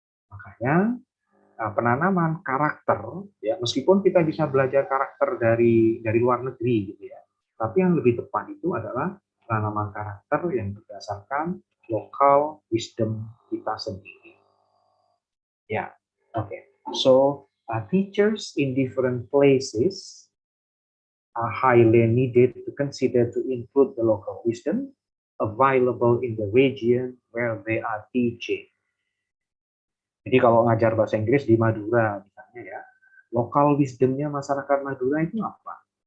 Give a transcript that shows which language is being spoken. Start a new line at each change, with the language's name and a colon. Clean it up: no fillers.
Indonesian: Makanya penanaman karakter ya, meskipun kita bisa belajar karakter dari luar negeri gitu ya, tapi yang lebih tepat itu adalah penanaman karakter yang berdasarkan local wisdom kita sendiri. Ya, oke.
English: So teachers in different places are highly needed to consider to include the local wisdom available in the region where they are teaching.
Indonesian: Jadi kalau ngajar bahasa Inggris di Madura misalnya ya, lokal wisdomnya masyarakat Madura itu apa?